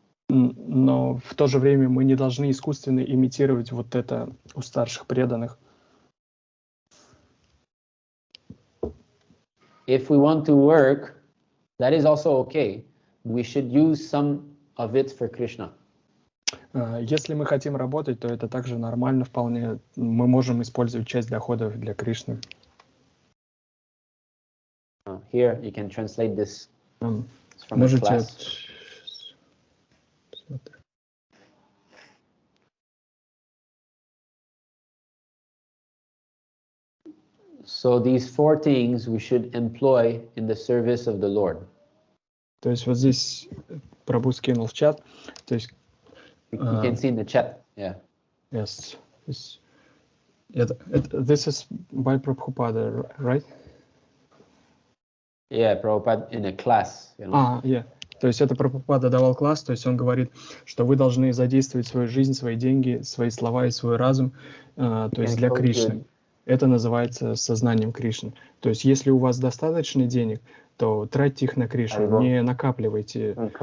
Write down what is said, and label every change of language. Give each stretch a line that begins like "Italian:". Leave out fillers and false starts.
Russian: Но в то же время мы не должны искусственно имитировать вот это у старших преданных.
English: If we want to work, that is also okay. We should use some of it for Krishna.
Russian: Если мы хотим работать, то это также нормально вполне. Мы можем использовать часть доходов для Кришны.
English: Here you can translate this from the
Russian: Можете
English: class. So these four things we should employ in the service of the Lord.
Russian: То есть вот здесь Прабhu скинул в чат. То есть
English: You can see in the chat. Yeah. Yes. This is by Prabhupada, right? Yeah, Prabhupada in a class. You know. Yeah.
Russian: То есть это Прабхупада давал класс, то есть он говорит, что вы должны задействовать свою жизнь, свои деньги, свои слова и свой разум, то есть для Кришны. Это называется сознанием Кришны. То есть если у вас достаточно денег, то тратьте их на Кришну, не накапливайте.